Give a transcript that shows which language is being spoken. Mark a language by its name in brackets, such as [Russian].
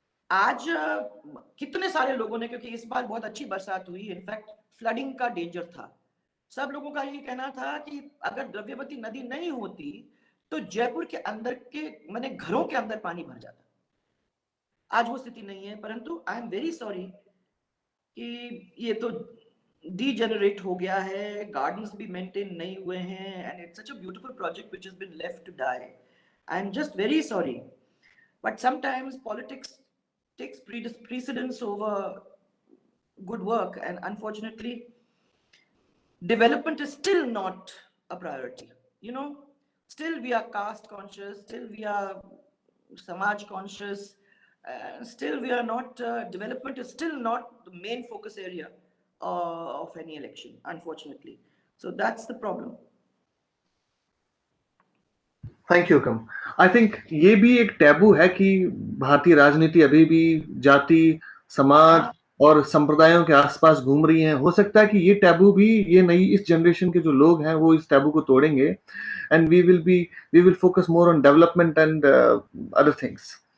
[Hindi] आज कितने सारे लोगों ने, क्योंकि इस बार बहुत अच्छी बरसात हुई, इनफैक्ट फ्लडिंग का डेंजर था, सब लोगों का ये कहना था कि अगर द्रव्यवती नदी नहीं होती तो जयपुर के अंदर के माने घरों के अंदर पानी भर जाता। आज वो स्थिति नहीं है, परंतु [English] I am very sorry [Hindi] कि ये तो डीजेनरेट हो गया है, गार्डन्स भी मेंटेन नहीं हुए हैं, [English] And it's such a beautiful project which has been left to die. I am just very sorry, but sometimes politics takes precedence over good work, and unfortunately development is still not a priority, you know. Still we are caste conscious, still we are samaj conscious, still we are not development is still not the main focus area of any election, unfortunately. So that's the problem. Thank you come. [Hindi] I think ये भी एक taboo है कि भारतीय राजनीति अभी भी जाति, समाज और संप्रदायों के आसपास घूम रही है। हो सकता है कि ये टैबू भी, ये नई इस जनरेशन के जो लोग हैं वो इस टैबू को तोड़ेंगे, [English] And we will focus more on development and other things.